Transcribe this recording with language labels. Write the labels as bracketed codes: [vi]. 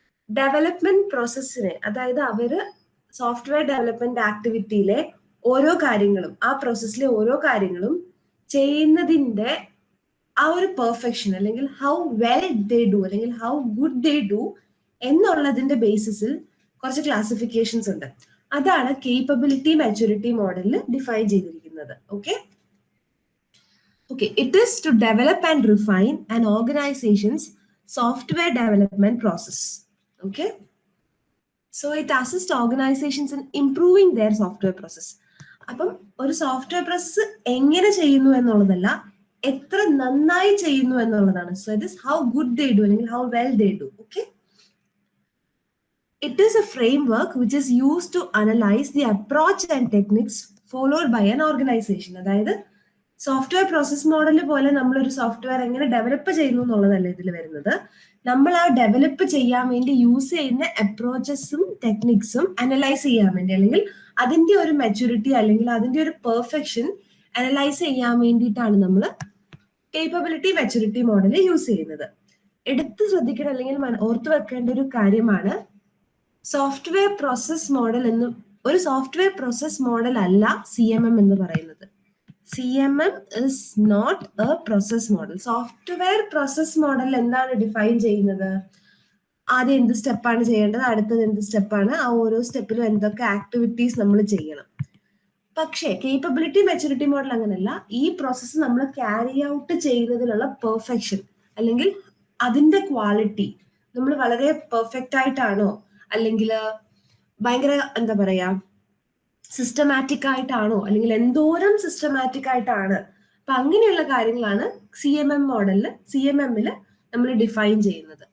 [ml] Development പ്രോസസ്സിനെ, അതായത് അവര് software development ആക്ടിവിറ്റിയിലെ ഓരോ കാര്യങ്ങളും, ആ പ്രോസസ്സിലെ ഓരോ കാര്യങ്ങളും ചെയ്യുന്നതിന്റെ ആ ഒരു പെർഫെക്ഷൻ, അല്ലെങ്കിൽ [en] how well they do, [ml] അല്ലെങ്കിൽ [en] how good they do [ml] എന്നുള്ളതിന്റെ ബേസിസിൽ കുറച്ച് ക്ലാസിഫിക്കേഷൻസ് ഉണ്ട്. അതാണ് കേപ്പബിലിറ്റി മെച്യൂരിറ്റി മോഡലിൽ ഡിഫൈൻ ചെയ്തിരിക്കുന്നത്. [en] Okay, it is to develop and refine an organization's software development process. Okay, so it assists organizations in improving their software process. [ml] അപ്പം ഒരു software process എങ്ങനെ ചെയ്യുന്നു എന്നുള്ളതല്ല, എത്ര നന്നായി ചെയ്യുന്നു എന്നുള്ളതാണ്. [en] So it is how good they do, അല്ലെങ്കിൽ how well they do. Okay, it is a framework which is used to analyse the approach and techniques followed by an organization. [ml] അതായത് software process model പോലെ നമ്മളൊരു software എങ്ങനെ develop ചെയ്യുന്നു എന്നുള്ളതല്ല ഇതിൽ വരുന്നത്. നമ്മൾ ആ ഡെവലപ്പ് ചെയ്യാൻ വേണ്ടി യൂസ് ചെയ്യുന്ന അപ്രോച്ചസും ടെക്നിക്സും അനലൈസ് ചെയ്യാൻ വേണ്ടി, അല്ലെങ്കിൽ അതിന്റെ ഒരു മെച്യൂരിറ്റി അല്ലെങ്കിൽ അതിന്റെ ഒരു പെർഫെക്ഷൻ അനലൈസ് ചെയ്യാൻ വേണ്ടിയിട്ടാണ് നമ്മൾ കേപ്പബിലിറ്റി മെച്യൂരിറ്റി മോഡൽ യൂസ് ചെയ്യുന്നത്. എടുത്ത് ശ്രദ്ധിക്കണം, അല്ലെങ്കിൽ ഓർത്തു വെക്കേണ്ട ഒരു കാര്യമാണ്, സോഫ്റ്റ്വെയർ പ്രോസസ് മോഡൽ എന്ന്, ഒരു സോഫ്റ്റ്വെയർ പ്രോസസ് മോഡൽ അല്ല CMM എന്ന് പറയുന്നത്. [en] CMM is not a process model. [ml] Software process model എന്താണ് ഡിഫൈൻ ചെയ്യുന്നത്? ആദ്യം എന്ത് സ്റ്റെപ്പാണ് ചെയ്യേണ്ടത്, അടുത്തത് എന്ത് സ്റ്റെപ്പാണ്, ആ ഓരോ സ്റ്റെപ്പിലും എന്തൊക്കെ ആക്ടിവിറ്റീസ് നമ്മൾ ചെയ്യണം. പക്ഷേ കേപ്പബിലിറ്റി മെച്യൂരിറ്റി മോഡൽ അങ്ങനെയല്ല. ഈ പ്രോസസ്സ് നമ്മൾ ക്യാരി ഔട്ട് ചെയ്യുന്നതിലുള്ള പെർഫെക്ഷൻ, അല്ലെങ്കിൽ അതിന്റെ ക്വാളിറ്റി, നമ്മൾ വളരെ പെർഫെക്റ്റ് ആയിട്ടാണോ, അല്ലെങ്കിൽ ഭയങ്കര എന്താ പറയാ സിസ്റ്റമാറ്റിക് ആയിട്ടാണോ, അല്ലെങ്കിൽ എന്തോരം സിസ്റ്റമാറ്റിക് ആയിട്ടാണ്, അപ്പൊ അങ്ങനെയുള്ള കാര്യങ്ങളാണ് CMM-ല് നമ്മൾ ഡിഫൈൻ ചെയ്യുന്നത്.